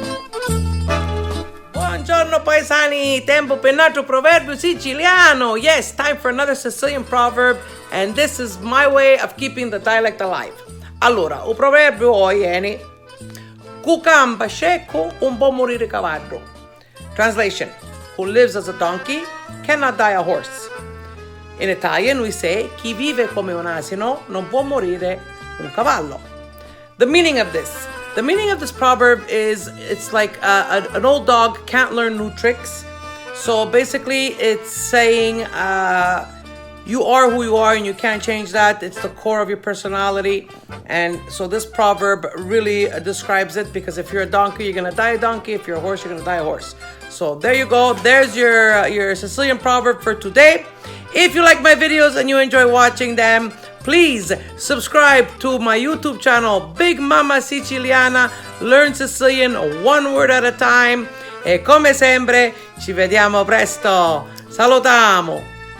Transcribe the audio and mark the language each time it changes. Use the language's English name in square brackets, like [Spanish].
[Italian] Buongiorno paesani, tempo per un altro proverbio siciliano. [English] Yes, time for another Sicilian proverb, and this is my way of keeping the dialect alive. [Italian] Allora, il proverbio oggi è [Sicilian] Cu camba cieco un può morire cavallo. [English] Translation: who lives as a donkey cannot die a horse. In Italian we say [Italian] chi vive come un asino non può morire un cavallo. [English] The meaning of this proverb is it's like an old dog can't learn new tricks. So basically it's saying you are who you are and you can't change that. It's the core of your personality. And so this proverb really describes it, because if you're a donkey, you're going to die a donkey. If you're a horse, you're going to die a horse. So there you go. There's your Sicilian proverb for today. If you like my videos and you enjoy watching them, please subscribe to my YouTube channel, Big Mama Siciliana. Learn Sicilian one word at a time. [Italian] E come sempre, ci vediamo presto. Salutiamo!